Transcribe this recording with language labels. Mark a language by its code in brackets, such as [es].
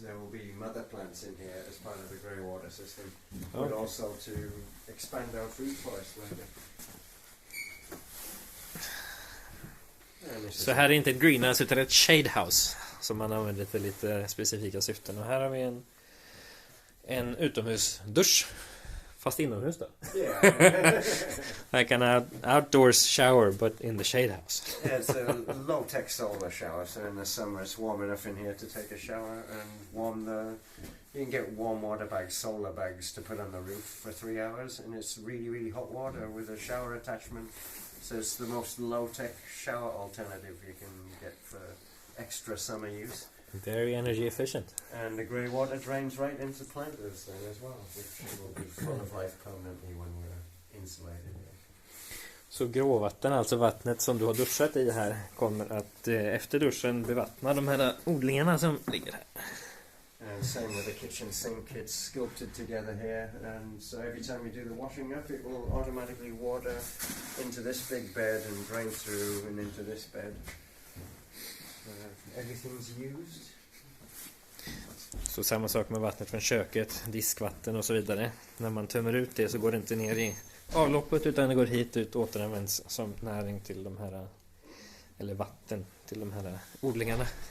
[en] There will be mother plants in here as part of the grey water system, but also to expand our food forest later. [sv] Så här är inte ett greenhouse utan ett shade house som man använder för lite specifika syften. Och här har vi en utomhusdusch. Fast inomhus då. [en] Yeah. Like an outdoors shower but in the shade house. Yeah, it's a low-tech solar shower, so in the summer it's warm enough in here to take a shower and you can get warm water bags, solar bags to put on the roof for 3 hours, and it's really, really hot water with a shower attachment. So it's the most low-tech shower alternative you can get for extra summer use. Very energy efficient. And the grey water drains right into planters then as well, which will be full of life permanently when we're insulated. [sv] Så gråvatten, alltså vattnet som du har duschat i här, kommer att efter duschen bevattna de här odlingarna som ligger här. [en] And same with the kitchen sink, it's sculpted together here, and so every time you do the washing up it will automatically water into this big bed and drain through and into this bed. Everything's used. [sv] Så samma sak med vattnet från köket, diskvatten och så vidare. När man tömmer ut det så går det inte ner i avloppet utan det går hit ut och återanvänds som näring till de här, eller vatten till de här odlingarna.